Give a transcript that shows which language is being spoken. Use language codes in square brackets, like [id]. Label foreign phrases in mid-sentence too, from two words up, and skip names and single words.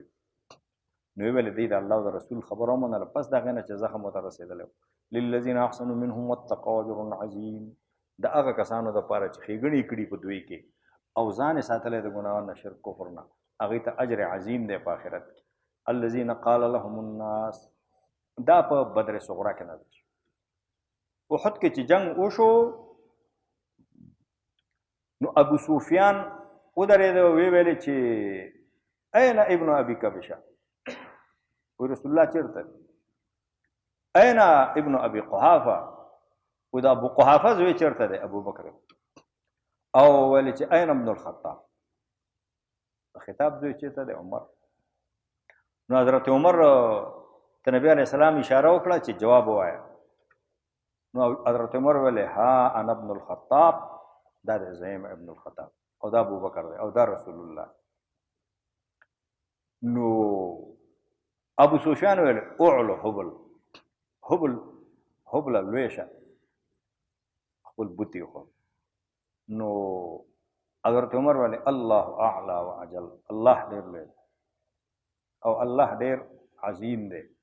[ps] نو ویل دی د الله او د رسول خبره ومنله، پس د هغې نه چې زخم ورته رسېدلی و. [ar] للذین احسنوا منهم واتقوا اجر عظیم، [ps] د هغه کسانو دپاره چې ښېګڼې کړي په دوی کې او ځان یې ساتلی د ګناهونو نه، شرک کفر نه، هغوی ته اجر عظیم دی په آخرت کې. [ar] الذین قال لهم الناس، [ps] دا په بدر صغرا کې نازل شو. احد کې چې جنگ وشو نو ابو سفیان ودرېده او ویې ویلې چې [ar] این ابن ابي کبشه، [ps] و رسول الله چېرته دی؟ [ar] این ابن ابي قحافه، [ps] و د ابو قحافه زوی چېرته دی؟ ابو بکر. او ویلې چې [ar] این ابن الخطاب، [ps] خطاب زوی چېرته دی؟ عمر. نو حضرت عمر ته نبي [ar] علیه السلام [ps] اشاره وکړه چې جواب ووایه. نو حضرت عمر ویلې [ar] ها انا ابن الخطاب، [ps] دا دی زیم ابن الخطاب، او دا ابو بکر دی، او دا رسول الله. نو ابو سفیان ویل [ar] اعلو حبل، [ps] حبل لوی شه، خپل بوتي خو. نو حضرت عمر ویل [ar] الله اعلی و اجل، [ps] الله ډېر لوی او الله ډېر عظیم دی.